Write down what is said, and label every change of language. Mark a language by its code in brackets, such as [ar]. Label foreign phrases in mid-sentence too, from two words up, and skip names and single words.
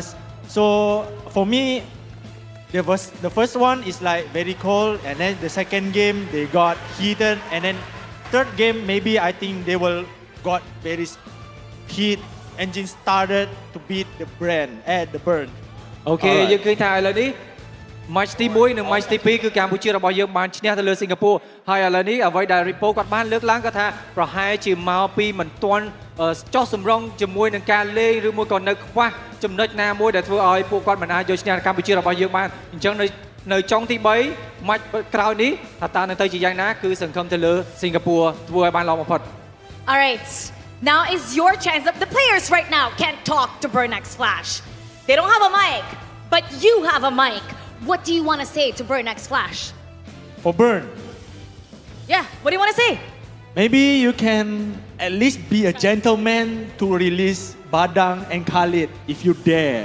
[en] So for me, the first one is like very cold, and then the second game they got heated, and then third game maybe I think they will got very heat. Engine started to beat the brand at the burn. [km] អូខេយើងឃើញថាឥឡូវនេះ match ទី1 និង match ទី2 គឺកម្ពុជារបស់យើងបានឈ្នះទៅលើសិង្ហបុរីហើយឥឡូវនេះអ្វីដែល Repo គាត់បានលើកឡើងគាត់ថាប្រហែលជាមកពីមិនទាន់ចោះសម្រងជាមួយនឹងការលេងឬមួយក៏នៅខ្វះចំណុចណាមួយដែលធ្វើឲ្យពួកគាត់មិនអាចយកឈ្នះកម្ពុជារបស់យើងបានអញ្ចឹងនៅចុងទី3 match ក្រោយនេះថាតើនឹងទៅជាយ៉ាងណាគឺសង្ឃឹមទៅលើសិង្ហបុរីធ្វើឲ្យបានល្អបំផុត [en] All right. Now is your chance. The players right now can't talk to Burn X Flash. They don't have a mic, but you have a mic. What do you want to say to Burn X Flash? For Burn. Yeah, what do you want to say? Maybe you can at least be a gentleman to release Badang and Khalid if you dare.